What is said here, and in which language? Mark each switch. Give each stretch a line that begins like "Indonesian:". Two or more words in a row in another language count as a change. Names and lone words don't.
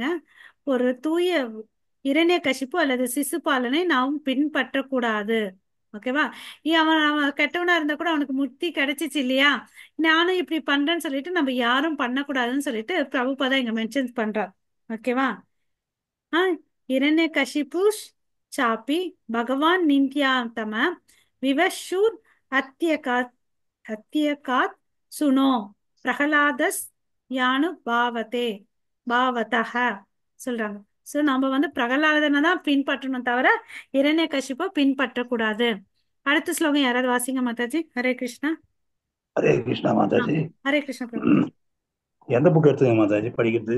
Tamil: ஒரு தூய இரண்யகசிப்பு அல்லது சிசுபாலனை நாம் பின்பற்றக்கூடாது. ஓகேவா? அவன் அவன் கெட்டவனா இருந்தா கூட அவனுக்கு முக்தி கிடைச்சிச்சு இல்லையா? நானும் இப்படி பண்றேன்னு சொல்லிட்டு நம்ம யாரும் பண்ணக்கூடாதுன்னு சொல்லிட்டு பிரபுபாதா இங்க மென்ஷன் பண்றார். ஓகேவா?
Sanskrit: हिरण्यकशिपुष चापि भगवान नित्यातम विवशुर अत्यकात् सुनो प्रहलादस யானு பாவதः சொல்றாங்க.
Tamil: சோ நம்ம வந்து பிரகலாதனை தான் பின்பற்றணும் தவிர இரண்யகசிப்பை பின்பற்றக்கூடாது. அடுத்த ஸ்லோகம் யாராவது வாசிங்க மாதாஜி. ஹரே கிருஷ்ணா. ஹரே கிருஷ்ணா மாதாஜி. ஹரே கிருஷ்ணா பிரபு. எந்த புக் எடுத்துங்க மாதாஜி படிக்கிறது?